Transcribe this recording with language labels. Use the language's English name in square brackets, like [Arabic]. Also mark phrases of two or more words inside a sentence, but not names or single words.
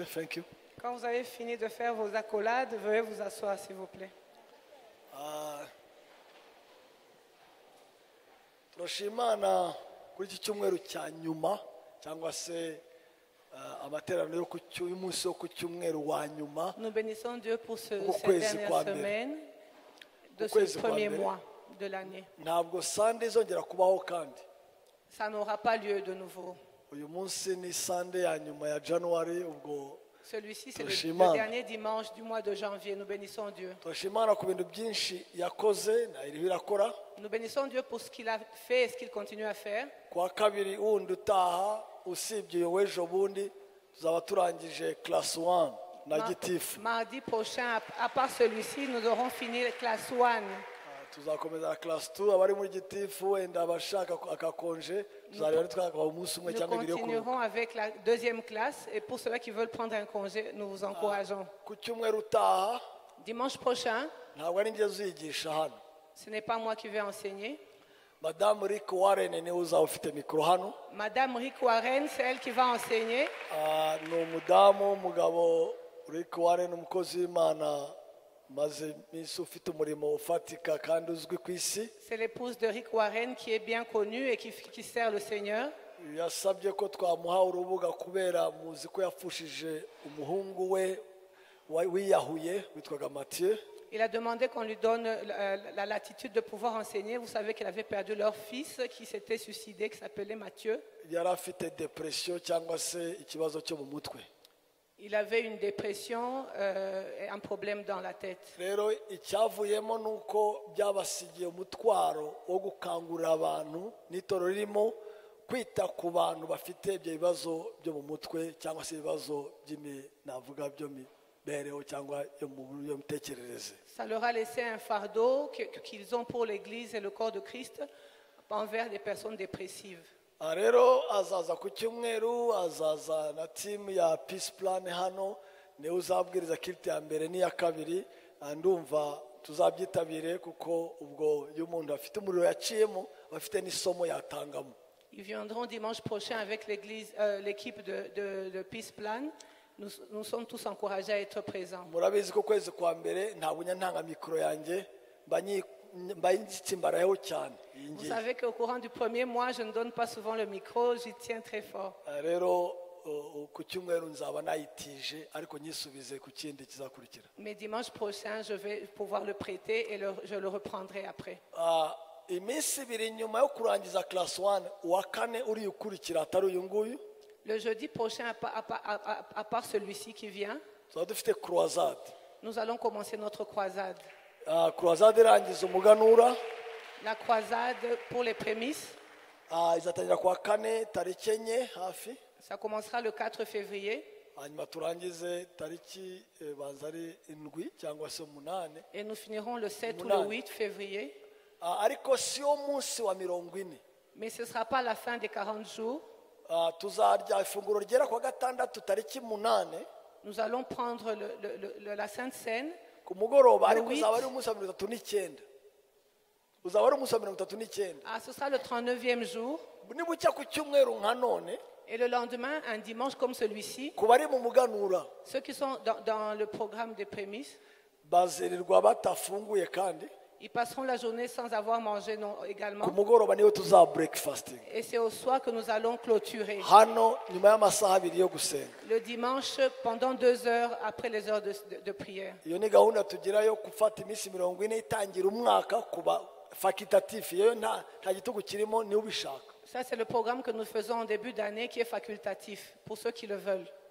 [English] Thank you. [French] Quand vous avez fini de faire vos accolades, veuillez vous asseoir, s'il vous plaît. [Kinyarwanda] Turashimana kuri iki cyumweru cya nyuma cyangwa se amateraniro y'umunsi wo ku cyumweru wa nyuma. [French] Nous bénissons Dieu pour cette [Kinyarwanda] Ukwezi [French] dernière [Kinyarwanda] kwa mbere. [French] semaine de [Kinyarwanda] Ukwezi [French] ce [Kinyarwanda] kwa [French] premier [Kinyarwanda] mbere. [French] mois de l'année. [Kinyarwanda] Ntabwo Sunday izongera kubaho kandi. [French] Ça n'aura pas lieu de nouveau. [Kinyarwanda] Uyu munsi ni Sunday ya nyuma ya January ubwo [French] Celui-ci, c'est [Kinyarwanda] Turashimana. [French] le dernier dimanche du mois de janvier. Nous bénissons Dieu. [Kinyarwanda] turashimana ku bintu byinshi yakoze na iriho irakora. [French] Nous bénissons Dieu pour ce qu'il a fait et ce qu'il continue à faire. [Kinyarwanda] Kwa kabiri wundi utaha usibye uyu w'ejo bundi tuzaba turangije class 1 na gitifu. [French] Mardi prochain, à part celui-ci, nous aurons fini la classe 1. [Kinyarwanda] Tuzakomeza na class 2 abari muri gitifu wenda abashaka akakonje tuzareba nitwakaba umunsi umwe [French] Nous [Kinyarwanda] cyangwa ibiri yo kuruhuka. [French] continuerons avec la deuxième classe et pour ceux qui veulent prendre un congé, nous vous encourageons. [Kinyarwanda] Ku cyumweru utaha [French] Dimanche prochain, [Kinyarwanda] ntabwo ari njye uzigisha hano. [French] ce n'est pas moi qui vais enseigner. [Kinyarwanda] Madamu Rick Warren niwe uzaba ufite mikoro hano. [French] Madame Rick Warren, c'est elle qui va enseigner. [Kinyarwanda] Ni umudamu umugabo Rick Warren umukozi w'Imana maze iminsi ufite umurimo ufatika kandi uzwi ku isi. [French] C'est l'épouse de Rick Warren qui est bien connue et qui sert le Seigneur. [Kinyarwanda] Yasabye ko twamuha urubuga kubera muzi ko yapfushije umuhungu we wiyahuye witwaga Mathieu. [French] Il a demandé qu'on lui donne la latitude de pouvoir enseigner. Vous savez qu'il avait perdu leur fils qui s'était suicidé, qui s'appelait Mathieu. [Kinyarwanda] Yari afite depression cyangwa se ikibazo cyo mu mutwe. [French] Il avait une dépression et un problème dans la tête. [Kinyarwanda] Rero icyavuyemo nuko byabasigiye umutwaro wo gukangurira abantu n'itoro ririmo kwita ku bantu bafite ibyo bibazo byo mu mutwe cyangwa se ibibazo navuga byo mibereho cyangwa yo mu buryo mitekerereze. [French] Ça leur a laissé un fardeau qu'ils ont pour l'Église et le corps de Christ envers des personnes dépressives. [Kinyarwanda] Rero azaza ku cyumweru azaza na timu ya Peace Plan hano niwe uzabwiriza kiriti ya mbere n'iya kabiri ndumva tuzabyitabire kuko ubwo iyo umuntu afite umuriro yaciyemo aba afite n'isomo yatangamo. [French] Ils viendront dimanche prochain avec l'équipe de Peace Plan. Nous sommes tous encouragés à être présents. [Kinyarwanda] Murabizi ko kwezi kwa mbere ntabwo ntanga mikoro yanjye mba nzitsimbarayeho cyane. [French] Vous savez qu'au courant du premier mois, je ne donne pas souvent le micro, j'y tiens très fort. [Kinyarwanda] Rero ku cyumweru nzaba nayitije ariko nyisubize ku kindi kizakurikira. [French] Mais dimanche prochain, je vais pouvoir le prêter et je le reprendrai après. [Kinyarwanda] Iminsi ibiri nyuma yo kurangiza class 1 uwa kane uri ukurikira atari uyu nguyu. [French] Le jeudi prochain, à part celui-ci qui vient, [Kinyarwanda] tuzaba dufite croisade. [French] nous allons commencer notre croisade. [Kinyarwanda] Croisade irangiza umuganura. [French] La croisade pour les prémices, [Kinyarwanda] izatangira kuwa kane tariki enye hafi. [French] ça commencera le 4 février. [Kinyarwanda] hanyuma turangize tariki banza ari indwi cyangwa se umunane. [French] Et nous finirons le 7 ou le 8 février. [Kinyarwanda] Ariko si yo munsi wa 40. [French] Mais ce ne sera pas la fin des 40 jours. [Kinyarwanda] Tuzarya ifunguro ryera kuwa gatandatu tariki munane. [French] Nous allons prendre la Sainte Seine. [Kinyarwanda] Ku mugoroba ariko uzaba ari umunsi wa 39. Uzaba ari umunsi wa 39. [French] Ce sera le 39e jour. [Kinyarwanda] Nibucya ku cyumweru nka none. [French] Et le lendemain, un dimanche comme celui-ci, [Kinyarwanda] ku bari mu muganura [French] ceux qui sont dans le programme des prémices, [Kinyarwanda] bazirirwa batafunguye kandi [French] ils passeront la journée sans avoir mangé également. [Kinyarwanda] ku mugoroba niyo tuza breakfasting. [French] Et c'est au soir que nous allons clôturer. [Kinyarwanda] Hano nyuma y'amasaha abiri yo gusenga. [French] Le dimanche, pendant 2 heures après les heures de prière. [Kinyarwanda] Iyo ni gahunda tugira yo gufata iminsi 40 itangira umwaka kuba facultatif. Iyo nta gitugu kirimo ni ubishaka. [French] Ça, c'est le programme que nous faisons en début d'année qui est facultatif pour ceux qui le veulent.